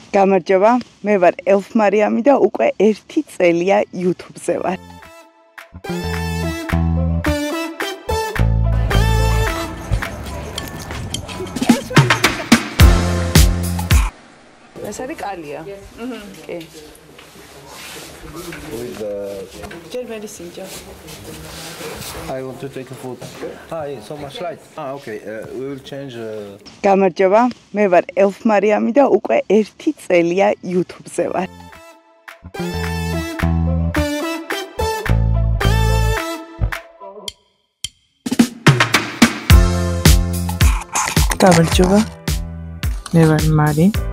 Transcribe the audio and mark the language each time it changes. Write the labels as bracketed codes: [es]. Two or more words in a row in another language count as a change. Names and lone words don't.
[ka] გამარჯობა, მე ვარ ელფ მარიამი და უკვე 1 წელია YouTube-ზე ვარ. ეს არის კალია. კი. [en] Just medicine. I want to take a photo. So much light. Okay. We will change. [ka] გამარჯობა, მე ვარ ელფ მარიამი და უკვე 1 წელია YouTube-ზე ვარ. გამარჯობა, მე ვარ მარი.